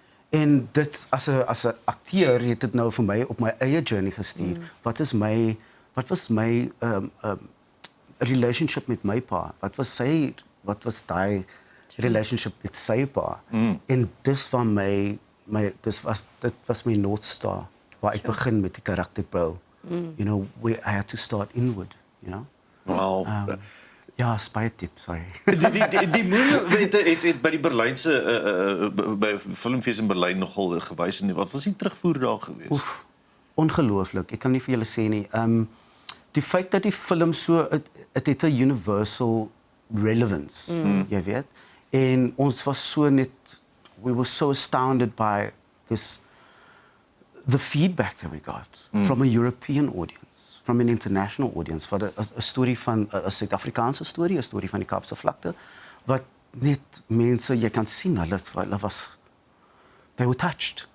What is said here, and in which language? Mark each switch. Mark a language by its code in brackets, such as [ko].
[af] En dit as 'n akteur het dit nou vir my op my eie journey gestuur. Wat was my relationship met my pa? Wat was daai relationship met sy pa? En dis van dit was my North Star waar ek begin met die karakterbou. [en] You know, I had to start inward, you know. Wow. [af] Ja, spytip, sorry. Die movie het by die Berlynse by filmfees in Berlyn nogal gewys en wat was die terugvoer daar gewees? Oef, ongelooflik. Ek kan nie vir julle sê nie. Die feit dat die film so het 'n [en] universal relevance, [af] jy weet. En ons was so net [en] we were so astounded by the feedback that we got from a European audience, from an international audience, for a story [af] van 'n Suid-Afrikaanse storie, 'n storie van die Kaapse vlakte, wat net mense jy kan sien hulle was [en] they were touched.